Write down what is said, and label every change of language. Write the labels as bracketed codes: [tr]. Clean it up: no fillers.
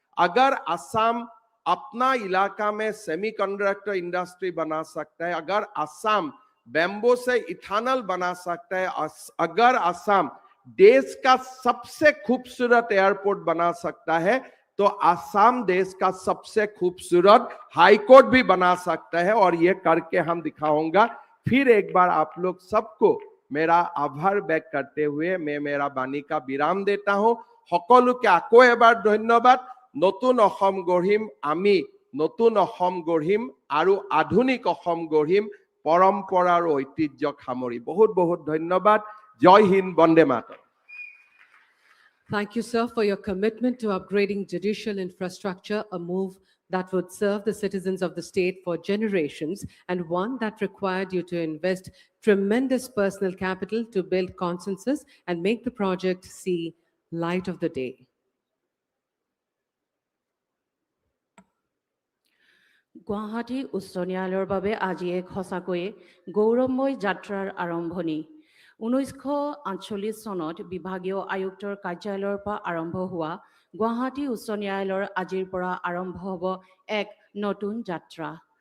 [hi] अगर असम अपना इलाका में सेमीकंडक्टर इंडस्ट्री बना सकता है, अगर असम बैम्बो से इथानल बना सकता है, अगर असम देश का सबसे खूबसूरत एयरपोर्ट बना सकता है, तो असम देश का सबसे खूबसूरत हाई कोर्ट भी बना सकता है, और ये करके हम दिखाऊंगा। फिर एक बार आप लोग सबको मेरा आभार व्यक्त करते हुए मैं मेरा बाणी का विराम देता हूं। [as] সকলোকে আকৌ এবাৰ ধন্যবাদ। নতুন অসম গঢ়িম আমি, নতুন অসম গঢ়িম আৰু আধুনিক অসম গঢ়িম [hi] परंपरा और ऐतिह्य सामरी। बहुत बहुत धन्यवाद। जय Hind, Vande Mataram. [en] Thank you, sir, for your commitment to upgrading judicial infrastructure, a move that would serve the citizens of the state for generations, and one that required you to invest tremendous personal capital to build consensus and make the project see light of the day. [as] Guwahati উচ্চ ন্যায়ালয়ৰ বাবে আজি এক সঁচাকৈয়ে গৌৰৱময় যাত্ৰাৰ আৰম্ভণি। 1948 চনত বিভাগীয় আয়ুক্তৰ কাৰ্যালয়ৰ পৰা আৰম্ভ হোৱা গুৱাহাটী উচ্চ ন্যায়ালয়ৰ আজিৰ পৰা আৰম্ভ হ'ব এক নতুন যাত্ৰা।